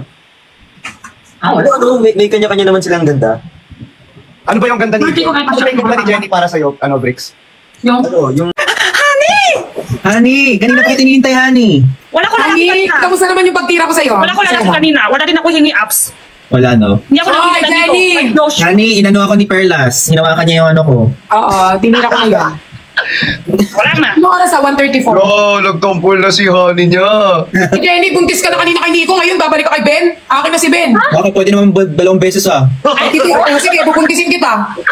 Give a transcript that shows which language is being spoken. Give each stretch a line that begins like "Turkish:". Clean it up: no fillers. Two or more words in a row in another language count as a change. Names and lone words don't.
Filipino: Ano, may kanya-kanya naman silang ganda. Ano ba yung ganda ni Hindi ko kahit Ano ba yung ganda ni Jenny para sa'yo? Ano, Bricks? Yung... Ano, yung... Honey! Kanina pa kita hinihintay, honey. Wala ko lalaki Honey, kanina. kamusta naman yung pagtira ko sa'yo? Wala ko lalaki kanina. Wala din ako hingi apps. Wala, no? Hindi ako Hoy, nakikita dito. Jenny!
English: Like, no shit.
Filipino: Honey, inano ako ni Perlas. Hinawakan niya yung ano ko. Oo, tinira ko ngayon. Wala na. Ano oras sa 1:34? Oh, nagtumpol na si Honey niya. Si Jenny, buntis ka na kanina kay Nico, ngayon babalik ka kay Ben. Akin na si Ben. Bakit pwede naman dalawang beses ah? Ay, sige, bubuntisin kita.